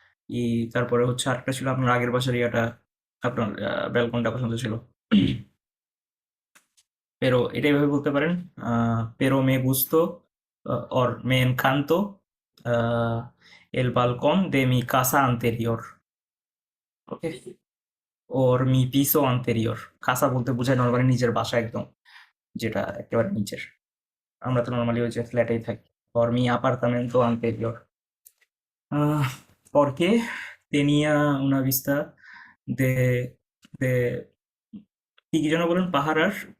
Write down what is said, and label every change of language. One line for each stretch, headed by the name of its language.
Bangla: y তারপরে হচ্ছে আরেকটা ছিল আপনার আগের বাসার ইয়াটা, আপনার ব্যালকনটা পছন্দ ছিল।
Spanish: pero
Bangla: এটা এভাবে বলতে পারেন,
Spanish: pero me gustó or me encantó আহ, el balcón de mi casa anterior. ওকে, ওর মি পিসো আন্তেরিয়র।
Bangla: কাসা বলতে বোঝায় নর্মালি নিজের বাসা একদম, যেটা একেবারে নিচের। আমরা তো নর্মালি ওই যে ফ্ল্যাটেই থাকি।
Spanish: ওর মি apartamento anterior. Porque tenía una vista de
Bangla: কি কি যেন বলেন, পাহাড় আর